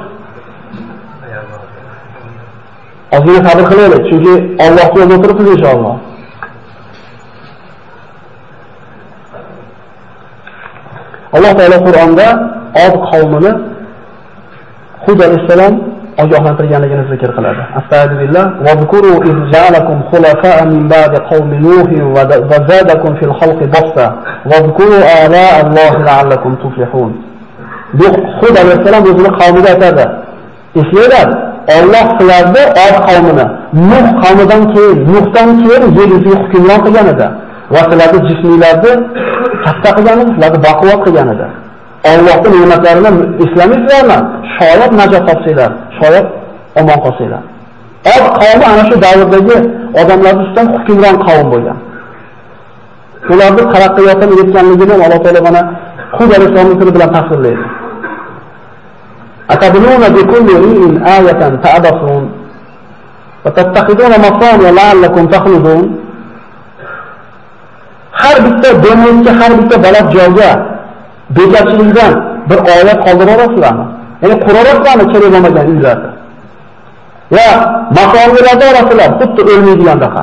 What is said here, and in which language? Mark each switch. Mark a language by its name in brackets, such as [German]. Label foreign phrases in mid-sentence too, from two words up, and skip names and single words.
[Uzbek] Ozgina sabr qilaylik, chunki Allohga yo'lda o'tiribmiz inshaalloh. Alloh taolo Qur'onda Od qavmini Hud alayhisalom ogohlantirganligini zikr qiladi. [Arabic] أستغفر الله واذكروا إذ جعلكم خلفاء من بعد قوم نوح وزادكم في الخلق بسطة واذكروا آلاء الله لعلكم تفلحون. [Uzbek] Bu Hud alayhisalom o'zining qavmiga aytadi. Eslanglar, Alloh sizlarni Od qavmini Nuh qavmidan keyin, Nuhdan keyin yer yuziga hukmron qilgan edi. va sizlarni jisminglarni katta qilgani, sizlarni baquvvat qilganidir. Allohning ne'matlarini eslamaysizlarmi? Shoyat najot topsanglar, shoyat omon qolsanglar. Od qavmi ana shu davrdagi odamlar ustidan hukmron qavm bo'lgan. Ularning taraqqiyotini yetganligini Alloh taolo mana Hud alayhisolamning tili bilan tasvirlaydi. [Arabic] أتبنون بكل ريع آية تعبثون وتتخذون مصانع لعلكم تخلدون. [Uzbek] Har bitta denizga, har bitta baland joyga begarchilikdan bir oyat qoldirasizlarmi? Ya'ni qurarasizlarmi kerak bo'lmagan uylarda? Va masoniyalarda orasida xuddi o'lmaydigandaqa.